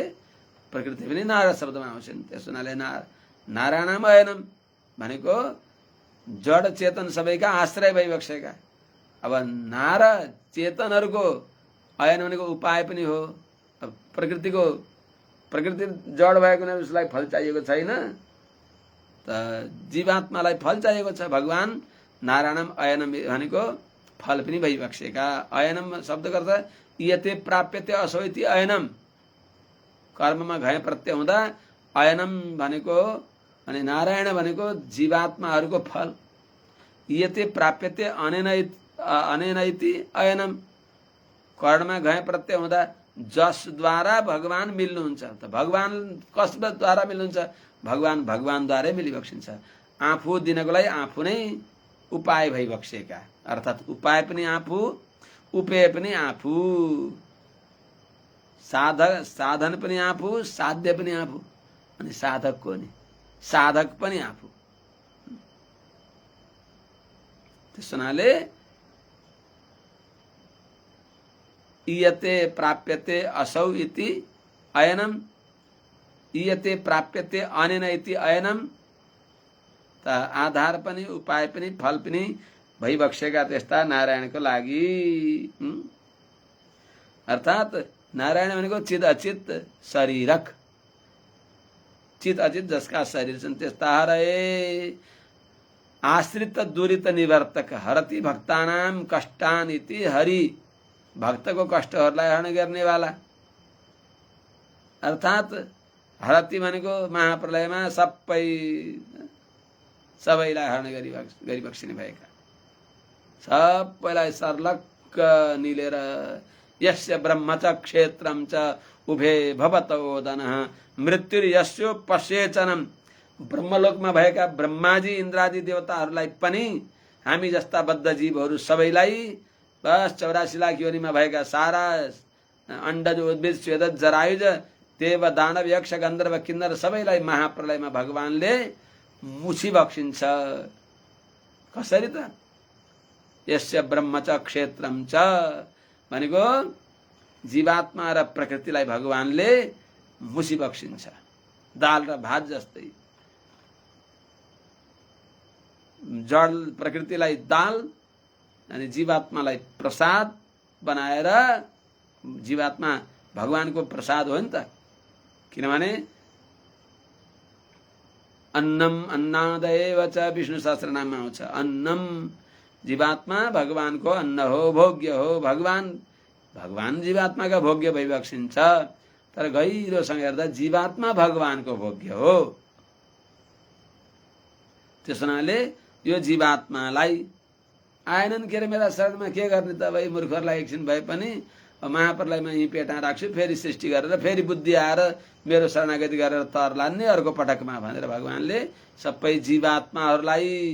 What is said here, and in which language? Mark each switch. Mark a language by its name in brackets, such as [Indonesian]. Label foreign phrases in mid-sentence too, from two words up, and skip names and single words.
[Nepali] प्रकृति पनि नारा शब्दमा आउँछन् त्यस हुनाले [Sanskrit] नारायणम अयनम [Nepali] भनेको जड चेतन सबैका आश्रय भइबक्सेका अब नार चेतनहरूको अयन भनेको उपाय पनि हो अब प्रकृति जड भएको नै उसलाई फल चाहिएको छैन त जीवात्मालाई फल चाहिएको छ भगवान [Sanskrit] नारायणम अयनम [Nepali] भनेको फल पनि भइबक्सेका अयनम शब्दको अर्थ [Sanskrit] यते प्राप्यते असो इति अयनम [Nepali] कर्ममा घय प्रत्यय हुँदा अयनम भनेको अनि नारायण भनेको जीवात्माहरूको फल [Sanskrit] यते प्राप्यते अनेन इति अयनम [Nepali] कर्णमा घय प्रत्यय हुँदा जसद्वारा भगवान मिल्नुहुन्छ त भगवान कसद्वारा मिल्नुहुन्छ भगवानद्वारै मिलिबक्सिन्छ आफू दिनको लागि आफू नै उपाय भइबक्सेका अर्थात् उपाय पनि आफू उपेय पनि आफू साधन पनि आफू साध्य पनि आफू अनि साधक पनि आफू त्यस हुनाले [Sanskrit] इयते प्राप्यते असौ इति अयनम इयते प्राप्यते अनेन इति अयनम [Nepali] त आधार पनि उपाय पनि फल पनि भइबक्सेका त्यस्ता नारायणको लागि अर्थात् नारायण भनेको [Sanskrit] चित अचित शरीरक चित अचित [Nepali] जसका शरीर छन् त्यस्ता [Sanskrit] हरे आश्रित दुरित निवर्तक हरति भक्तानाम कष्टान इति हरि [Nepali] भक्तको कष्टहरूलाई हरण गर्नेवाला अर्थात् हरति भनेको महाप्रलयमा सबैलाई हरण गरिबक्सिने भएका सबैलाई सर्लक्क निलेर [Sanskrit] यस्य ब्रह्म च क्षेत्रम च उभे भवतोदनः मृत्युर्यस्यो पश्येचनम [Nepali] ब्रह्मलोकमा भएका ब्रह्माजी इन्द्रादि देवताहरूलाई पनि हामी जस्ता बद्ध जीवहरू सबैलाई बस 84 लाख योनिमा भएका सारा अण्डज उद्भिद स्वेदज जरायुज देव दानव यक्ष गन्धर्व किन्नर सबैलाई महाप्रलयमा भगवानले मुछी बक्सिन्छ। कसरी त? [Sanskrit] यस्य ब्रह्म च क्षेत्रम च [Nepali] भनेको जीवात्मा र प्रकृतिलाई भगवानले मुछी बक्सिन्छ। दाल र भात जस्तै जड प्रकृतिलाई दाल अनि जीवात्मालाई प्रसाद बनाएर, जीवात्मा भगवानको प्रसाद हो नि त। किनभने [Sanskrit] अन्नम अन्नादयेव च [Nepali] विष्णु सहस्रनाममा आउँछ। अन्नम जीवात्मा भगवानको अन्न हो, भोग्य हो। भगवान जीवात्माका भोग्य भइबक्सिन्छ। तर गहिरोसँग हेर्दा जीवात्मा भगवानको भोग्य हो। त्यस हुनाले यो जीवात्मालाई आएनन् के अरे मेरा शरणमा, के गर्ने त भाइ, मूर्खहरूलाई एकछिन भए पनि महाप्रलयमा यहीँ पेटा राख्छु, फेरि सृष्टि गरेर फेरि बुद्धि आएर मेरो शरणागति गरेर तर लान्ने अर्को पटकमा भनेर भगवानले सबै जीवात्माहरूलाई